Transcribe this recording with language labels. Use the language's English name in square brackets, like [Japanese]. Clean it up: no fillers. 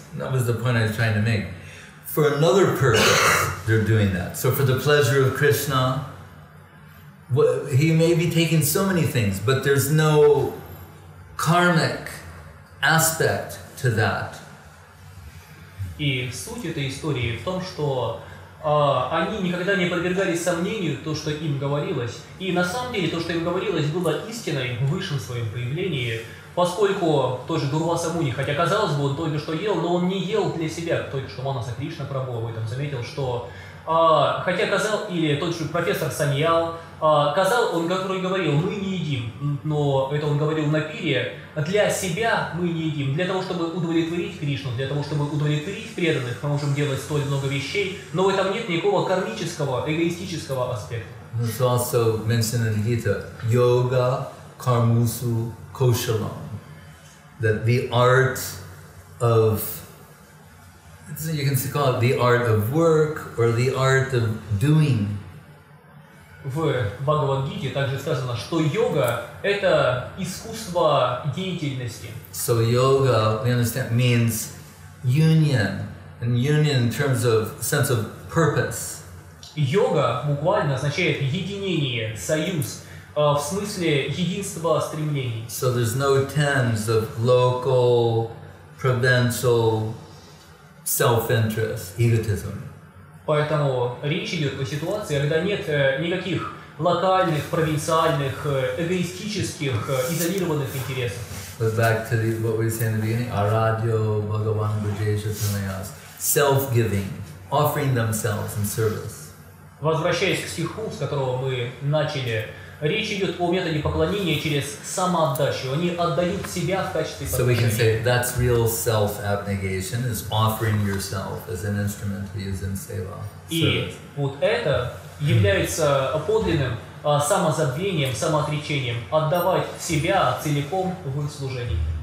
[English] That was the point I was trying to make. For another purpose, they're doing that. So for the pleasure of Krishna, he may be taking so many things, but there's no karmic aspect to that. [Russian] И суть этой истории в том, что они никогда не подвергались сомнению то, что им говорилось. И на самом деле то, что им говорилось, было истиной в высшем своем проявлении, поскольку тоже Дурвасе Муни, хотя казалось бы, он только что ел, но он не ел для себя. Только что Манаса Кришна Прабху об этом заметил, что хотя или тот же профессор Саньял, он говорил, мы не едим, но это он говорил на пире, для себя мы не едим, для того, чтобы удовлетворить Кришну, для того, чтобы удовлетворить преданных, мы можем делать столь много вещей, но в этом нет никакого кармического, эгоистического аспекта. [English] It's also mentioned in the Gita, [Sanskrit] yoga karmusu koshalam, [English] that the art of, you can call it the art of work or the art of doing. [Russian] В Бхагавад-гите также сказано, что йога – это искусство деятельности. [English] So yoga, we understand, means union, and union in terms of sense of purpose. [Russian] Йога буквально означает единение, союз, в смысле единства стремлений. [English] So there's no tens of local, provincial self-interest, egotism. [Russian] Поэтому речь идет о ситуации, когда нет никаких локальных, провинциальных, эгоистических, изолированных интересов. [English] But back to what we were saying in the beginning, [Sanskrit] Aradhyo Bhagavan Brajesha Tanayas, [English] self-giving, offering themselves in service. [Russian] Возвращаясь к стиху, с которого мы начали, речь идет о методе поклонения через самоотдачу. Они отдают себя в качестве подношения. [English] So we can say that's real self-abnegation, is offering yourself as an instrument to use in seva. [Russian] И вот это является подлинным самозабвением, самоотречением, отдавать себя целиком в служении.